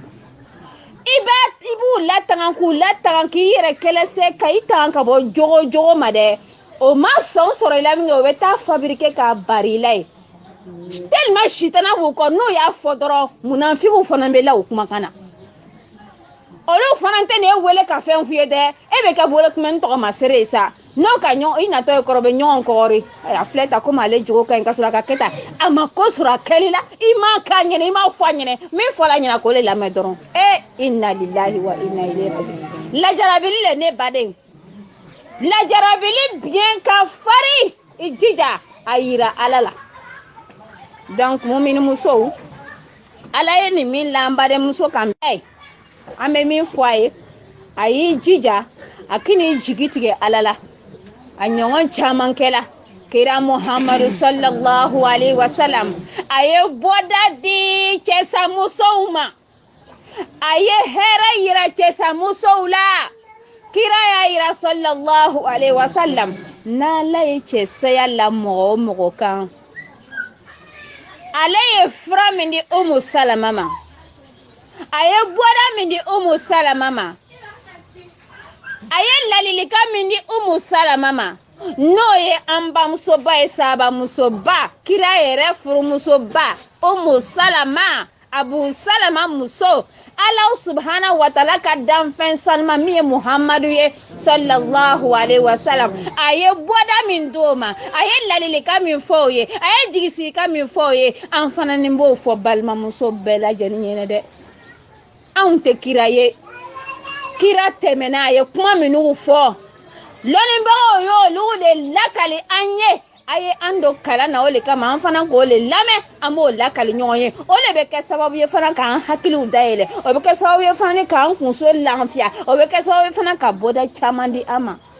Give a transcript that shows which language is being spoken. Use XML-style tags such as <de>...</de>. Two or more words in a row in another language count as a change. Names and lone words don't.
<bm>i b'u latanga k'u latanga k'i yɛrɛ kɛlɛsɛ ka i tanga ka bɔ jogo ma dɛ o ma sɔn sɔrɔ i la min kɛ o bɛ taa fabriquer k'a bari i la ye tellement sitana b'u kɔ n'o y'a fɔ dɔrɔn munafigiw fana bɛ la o kumakan na olu fana tɛ ne wele ka fɛn f'i ye dɛ e bɛ kɛ bolo kunbɛnni tɔgɔ ma seere ye sa n'o ka ɲɔgɔn i natɔ ye kɔrɔ bɛ ɲɔgɔn kɔgɔri a filɛ ta komi ale jogo ka ɲi ka sɔrɔ a ka kɛ tan a ma ko sɔrɔ a kɛli la i m'a k'a ɲɛna i m'a fɔ a ɲɛna min fɔra a ɲɛna k'o le lamɛn dɔrɔn</bm> <ar>إنا لله وإنا إليه راجعون</ar> <bm>lajarabili le ne baden lajarabili biɲɛ ka fari i jija a yira Ala la donc mumini musow Ala ye nin min la an badenmuso kan bɛɛ an bɛ min fɔ a y'i jija a k'i jigi tigɛ Ala la a ɲɔgɔn caman kɛla kira Muhammadu</bm> <ar>صلى الله عليه وسلم</ar> <bm>a ye bɔda di cɛsamusow ma aye hera yira cɛsa musow la kira y'a yira</bm> <ar>صلى الله عليه وسلم</ar> <bm>n'ala ye cɛsaya la mɔgɔ o mɔgɔ kan ale ye fura min di Umu Salama ma a ye bɔda min di Umu Salama ma a ye ladilikan min di Umu Salama ma n'o ye an bamusoba ye sahabamusoba kira yɛrɛ furumusoba Umu Salama Abu Salama muso</bm> <ar>الله سبحانه وتعالى</ar> <bm>ka danfɛn salima min ye Muhammadu ye</bm> <ar>صلى الله عليه وسلم</ar> <bm>a ye bɔda min d'o ma a ye ladilikan min fɔ o ye a ye jigisigikan min fɔ o ye an fana ni b'o fɔ balimamuso bɛɛ lajɛlen ɲɛna dɛ anw tɛ kira ye kira tɛmɛna a ye kuma minnu fɔ lɔnnibagaw y'olu de lakali an ye a ye an do kalan na o le kama an fana k'o le lamɛn an b'o lakali ɲɔgɔn ye o le bɛ kɛ sababu ye fana k'an hakiliw dayɛlɛ o bɛ kɛ sababu ye fana k'an kunso lafiya o bɛ kɛ sababu ye fana ka bɔda caman di an ma</bm>